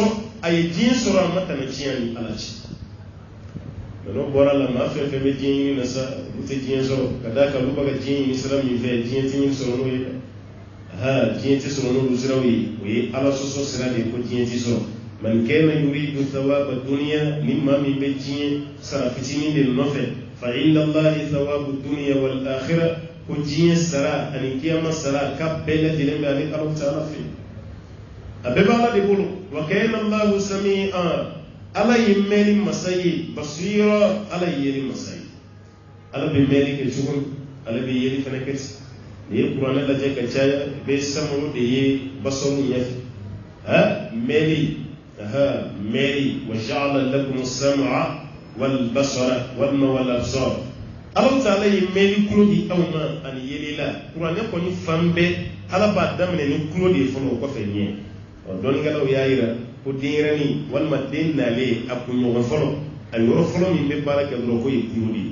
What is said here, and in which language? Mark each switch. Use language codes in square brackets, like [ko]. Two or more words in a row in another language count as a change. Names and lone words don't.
[bm] a ye diɲɛ sɔrɔ a ma tɛmɛ diɲɛ ni ala cɛ mɛ n'o bɔra la maa fɛn fɛn bɛ diɲɛ ɲini na sa olu tɛ diɲɛ sɔrɔ ka d'a kan olu bɛ ka diɲɛ ɲini sira min fɛ diɲɛ tɛ ɲini sɔrɔ n'o ye dɛ diɲɛ tɛ sɔrɔ n'olu siraw ye o ye ala sɔsɔ sira de ko diɲɛ tɛ sɔrɔ [ar] من كان يريد ثواب الدنيا [bm] ni maa min bɛ diɲɛ sara fitinin de nɔfɛ [ar] فعند الله ثواب الدنيا والآخرة [bm] ko diɲɛ sara ani kiyama sara ka bɛɛ lajɛlen bɛ ale Alahu taala fɛ a bɛɛ bɛ ala de bolo [ar] وكان الله سميعا [bm] ala ye mɛnni masa ye basira ala ye yeli masa ye ala bɛ mɛnni kɛ cogo min ala bɛ yeli fana kɛ ten ni ye kuranɛ lajɛ ka caya i bɛ samuru de ye basaru ɲɛfɛ mɛri [ar] وجعل لكم السمع والبصر [bm] walima [ar] والأبصار [bm] Alahu taala ye mɛri kulo di aw ma ani yeli la kuranɛ kɔni fan bɛɛ ala b'a daminɛ ni kulo de ye fɔlɔ o kɔfɛ ɲɛ dɔnnikɛlaw y'a yira ko ko denyɛrɛni walima den nalen a kunɲɔgɔn fɔlɔ a yɔrɔ fɔlɔ min bɛ baara kɛ dɔrɔn ko ye kulo de ye